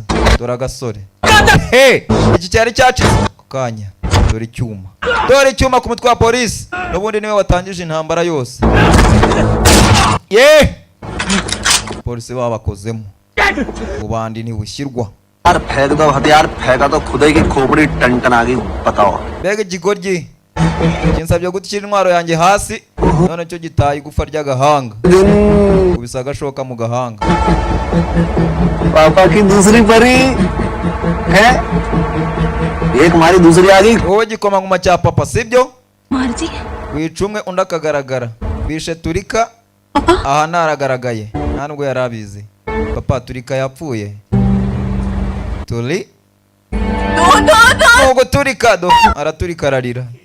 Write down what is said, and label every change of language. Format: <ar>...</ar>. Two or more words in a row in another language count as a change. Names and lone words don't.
<rw>Dore agasore. Hey! Iki cyari cyacize kukanya. Dore icyuma. Dore icyuma ku mutwe wa polisi. Nubundi niwe watangije intambara yose. Yeah! Polisi babakozemo. Ubandi ntibushyirwa.</rw> <hi>यार फेंक दो हथियार फेंका तो खुदे की खोपड़ी टन आ गई बताओ</hi> <rw>Mbega igigoryi. Kinsabye gutishyira intwaro yanjye hasi. None cyo gitaye igufa ry'agahanga. Kubisa agashoka mu gahanga.</rw> <hi>पापा की दूसरी परी है एक हमारी दूसरी आ गई</hi> <rw>Wowe gikomangoma cya papa sibyo?</rw> <hi>मार्जी</hi> <rw>Wica umwe undi akagaragara. Bishe Turika aha naragaragaye. Nta nubwo yarabizi. Papa Turika yapfuye. Turi Nubwo Turika do araturika ararira.</rw>